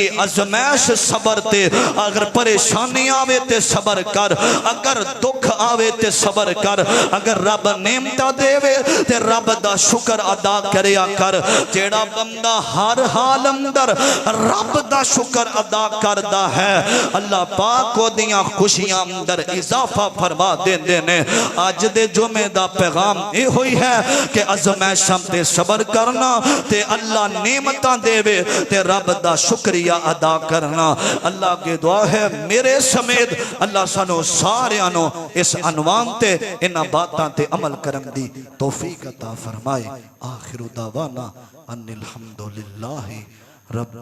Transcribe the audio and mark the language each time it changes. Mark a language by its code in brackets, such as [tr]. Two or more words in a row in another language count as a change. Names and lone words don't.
[pa] ازمائش صبر تے اگر پریشانی آوے تے صبر کر اگر دکھ آوے تے صبر کر اگر رب نعمتاں دے تے رب دا شکر ادا کریا کر جیڑا بندہ ہر حال اندر رب دا شکر ادا کردا ہے اللہ پاک کو دیاں خوشیاں اندر اضافہ فرما دے نے آج دے جمعے دا پیغام یہ ہوئی ہے کہ ازمائشاں تے صبر کرنا تے اللہ نعمتاں دے تے رب دا شکریہ ادا کرنا اللہ کی دعا ہے میرے سمیت اللہ سانو سارے آنو اس عنوان تے انہاں باتاں تے عمل کرن دی توفیق عطا فرمائے آخر [ar] دعوانا ان الحمدللہ رب